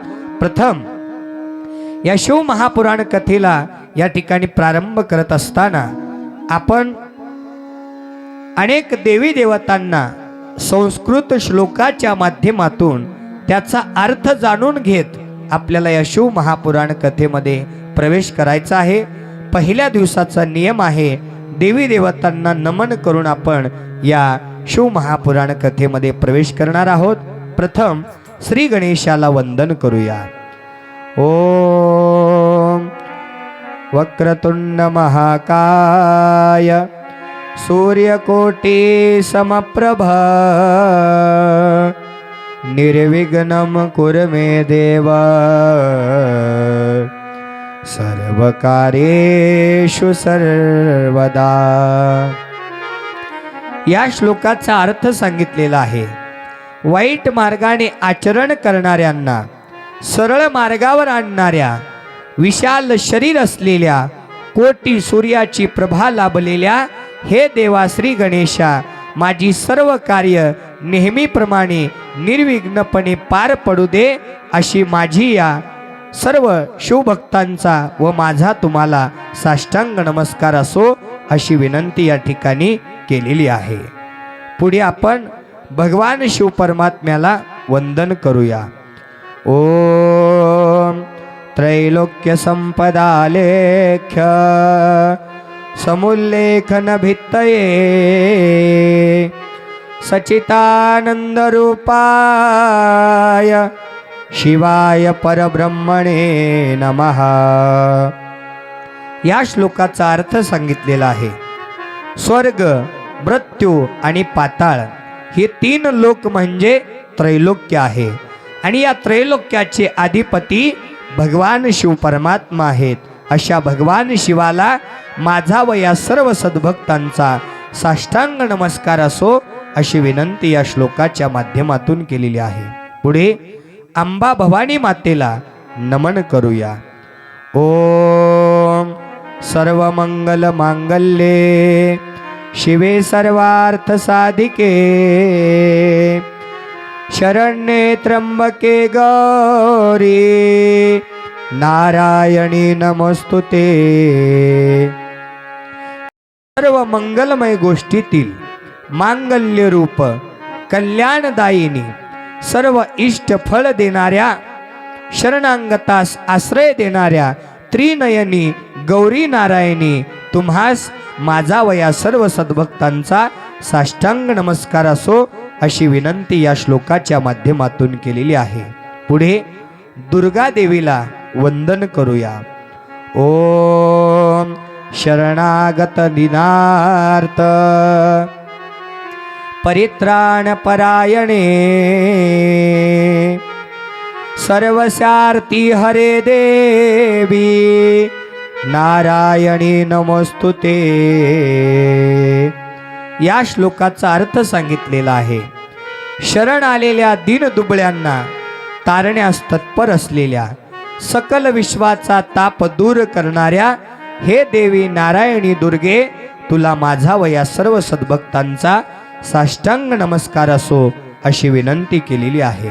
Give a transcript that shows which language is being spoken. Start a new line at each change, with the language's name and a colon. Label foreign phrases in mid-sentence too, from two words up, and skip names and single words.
Marathi: प्रथम या शिव महापुराण कथेला या ठिकाणी प्रारंभ करत असताना आपण अनेक देवी देवतांना संस्कृत श्लोकाच्या माध्यमातून त्याचा अर्थ जाणून घेत आपल्याला या शिव महापुराण कथेमध्ये प्रवेश करायचा आहे. पहिल्या दिवसाचा नियम आहे, देवी देवतांना नमन करून आपण या शिव महापुराण कथेमध्ये प्रवेश करणार आहोत. प्रथम श्री गणेशाला वंदन करूया.
Sanskrit: ओम वक्रतुंड महाकाय सूर्यकोटी समप्रभ निर्विघ्नं कुरु मे देव सर्वकार्येषु सर्वदा.
Marathi: या श्लोकाचा अर्थ सांगितलेला आहे. वाईट मार्गाने आचरण करणाऱ्यांना सरळ मार्गावर आणणाऱ्या, विशाल शरीर असलेल्या कोटी सूर्याची प्रभा लाभलेल्या हे देवा श्री गणेशा, माझी सर्व कार्य नेहमीप्रमाणे निर्विघ्नपणे पार पडू दे, अशी माझी या सर्व शिवभक्तांचा व माझा तुम्हाला साष्टांग नमस्कार असो, अशी विनंती या ठिकाणी केलेली आहे. पुढे आपण भगवान शिव परमात्म्याला वंदन करूया.
Sanskrit: ओम त्रैलोक्य संपदालेख्य समुल्लेखन भित्तये सचितानंद रूपाय शिवाय परब्रह्मणे नमः.
Marathi: या श्लोकाचा अर्थ सांगितलेला आहे. स्वर्ग, मृत्यू आणि पाताळ हे तीन लोक म्हणजे त्रैलोक्य आहे आणि या त्रैलोक्याचे अधिपती भगवान शिव परमात्मा आहेत. अशा भगवान शिवाला माझा व या सर्व सद्भक्तांचा साष्टांग नमस्कार असो, अशी विनंती या श्लोकाच्या माध्यमातून केलेली आहे. पुढे अंबा भवानी मातेला नमन करूया.
Sanskrit: ओम सर्व मंगल मांगल्ये शिवे सर्वार्थ साधिके शरण्ये त्र्यंबके गौरी नारायणी नमस्तुते.
Marathi: सर्व मंगलमय गोष्टीतील मांगल्य रूप कल्याणदायिनी सर्व इष्ट फळ देणाऱ्या शरणांगतास आश्रय देणाऱ्या त्रिनयनी गौरी नारायणी तुम्हास माझा व या सर्व सद्भक्तांचा साष्टांग नमस्कार असो, अशी विनंती या श्लोकाच्या माध्यमातून केलेली आहे. पुढे दुर्गा देवीला वंदन करूया.
Sanskrit: ओम शरणागत दिनार्थ परित्राण परायणे सर्वस्यार्थी हरे देवी नारायणी नमस्तुते.
Marathi: या श्लोकाचा अर्थ सांगितलेला आहे. शरण आलेल्या दीनदुबळ्यांना तारण्यास तत्पर असलेल्या सकल विश्वाचा ताप दूर करणाऱ्या हे देवी नारायणी दुर्गे, तुला माझा व या सर्व सद्भक्तांचा साष्टांग नमस्कार असो, अशी विनंती केलेली आहे.